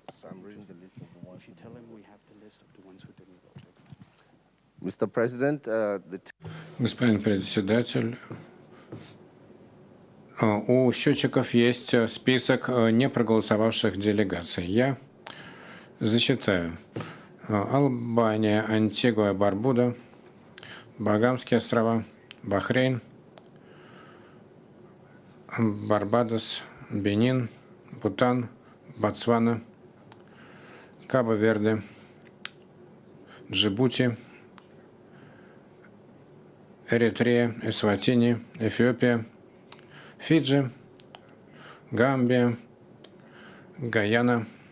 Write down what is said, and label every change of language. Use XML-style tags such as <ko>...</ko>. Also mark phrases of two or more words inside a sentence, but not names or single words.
<en>Mr. President,</en> <ru>Господин председатель, у счетчиков есть список не проголосовавших делегаций. Я зачитаю. Албания, Антигуа, Барбуда, Багамские острова, Бахрейн, Барбадос, Бенин, Бутан, Ботсвана, Кабо-Верде, Джибути, Эритрея, Эсватини, Эфиопия, Фиджи, Гамбия, Гаяна,</ru>